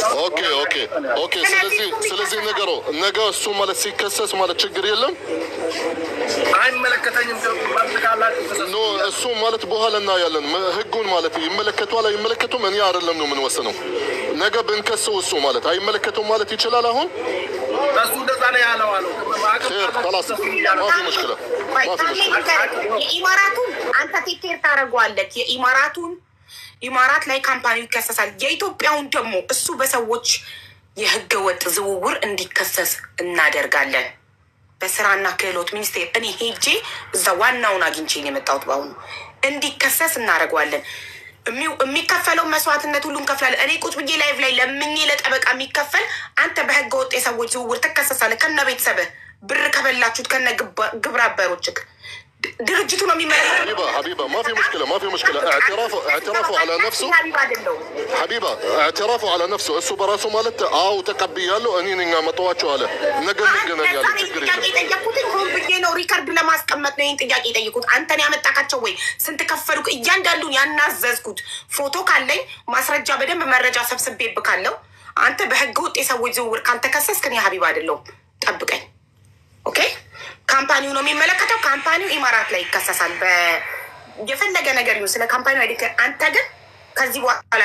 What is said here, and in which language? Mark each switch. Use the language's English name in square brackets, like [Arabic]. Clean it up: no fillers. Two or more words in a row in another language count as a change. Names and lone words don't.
[Amharic] ኦኬ ስለዚህ ነገ እሱ ማለት ሲከሰስ ማለት ችግር የለም አይመለከተኝም ኖ እሱ ማለት በኋላ እናያለን ህጉን ማለት ይመለከቷል አይመለከቱም እኔ አይደለም ነው ምን ወሰነው ነገ ብንከሰው እሱ ማለት አይመለከቱም ማለት ይችላል አሁን እሱ እንደዛ ነው ያለው [Arabic] خلاص ما في مشكله [Amharic] የኢማራቱን አንተ ቴቴር ታረጋለህ የኢማራት ላይ ካምፓኒው ይከሰሳል የኢትዮጵያውን ደግሞ እሱ በሰዎች የህገ ወጥ ዝውውር እንዲከሰስ እናደርጋለን በስራና ክህሎት ሚኒስቴር እኔ ሄጄ እዛ ዋናውን አግኝቼ ነው የመጣሁት ባሁን እንዲከሰስ እናደርጋለን የሚከፈለው መስዋዕትነት ሁሉን ከፍላለን እኔ ቁጭ ብዬ ላይቭ ላይ ለምኜ ለጠበቃ የሚከፈል አንተ በህገ ወጥ የሰዎች ዝውውር ትከሰሳለህ ከነ ቤተሰብህ ብር ከበላችሁት ከነ ግብረ አበሮችህ ድርጅቱ ነው የሚመለከተው። [Arabic] حبيبة ما في مشكلة اعترافه على نفسه اعترافه على نفسه [Amharic] እሱ በራሱ ማለት አው ተቀብያለሁ እኔ ነኝ አመጣዋቸው አለ። ነገ እንገናኛለን። ችግር የለም። ጠየቁት ሆን ብዬ ነው ሪከርድ ለማስቀመጥ ነው ይህን ጥያቄ ጠይቁት። አንተን ያመጣካቸው ወይ ስንት ከፈሉ? እያንዳንዱን ያናዘዝኩት ፎቶ ካለኝ ማስረጃ በደንብ መረጃ ሰብስቤብካለሁ። አንተ በህገ ወጥ የሰዎች ዝውውር ካልተከሰስክ እኔ ሀቢባ አይደለሁም። ጠብቀኝ። ኦኬ ካምፓኒው ነው የሚመለከተው። ካምፓኒው ኢማራት ላይ ይከሰሳል። የፈለገ ነገር ይሁን ስለ ካምፓኒው አይደል። አንተ ግን ከዚህ በኋላ